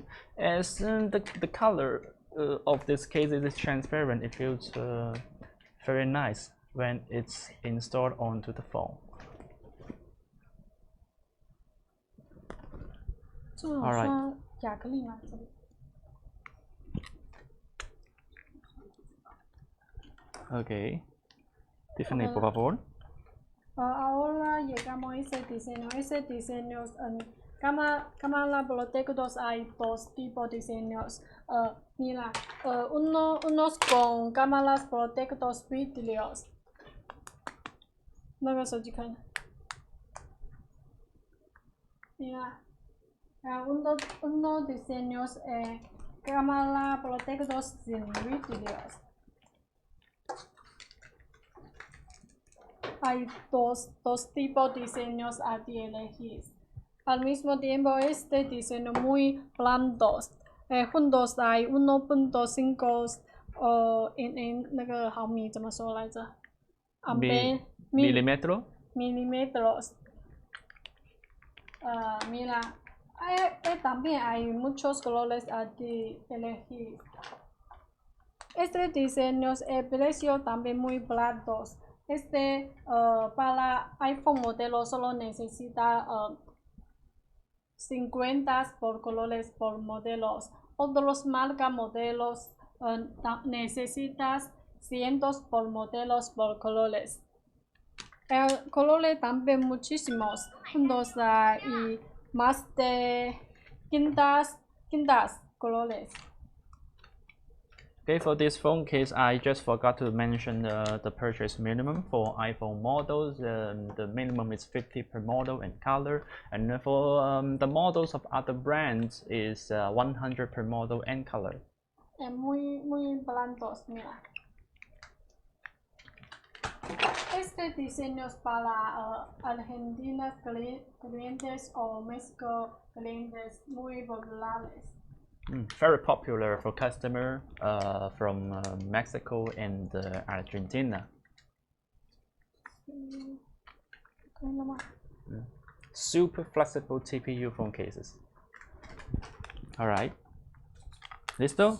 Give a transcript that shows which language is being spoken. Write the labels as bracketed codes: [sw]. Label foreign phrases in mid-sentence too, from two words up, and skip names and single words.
[en] As the color of this case is transparent, it feels very nice when it's installed onto the phone. All right. Okay. Tiffany, [es] por favor. Ahora llegamos a ese diseño. Ese diseño cámara productos hay dos tipos de diseños. Mira, unos con cámaras productos vidrios. [zh] 那个手机看。 [es] Mira, unos diseños cámara productos sin vidrios. Hay dos tipos de diseños a elegir. Al mismo tiempo, este diseño muy blandos. Juntos hay 1.5 en [zh] 那个毫米怎么说来着 [es] ？milímetros. Mira, también hay muchos colores a elegir. Este diseño el precio también muy baratos. Para iPhone modelo solo necesita 50 por colores por modelos. Otros marcas modelos necesitas cientos por modelos por colores. El colores también muchísimos, juntos y más de 500 colores. [en] Okay, for this phone case, I just forgot to mention the purchase minimum for iPhone models. The minimum is 50 per model and color, and for the models of other brands is 100 per model and color. [es] Muy blandos, mira. Este diseño es para Argentina clientes o México clientes muy populares. [en] Very popular for customer from Mexico and Argentina. Super flexible TPU phone cases. All right. Listo?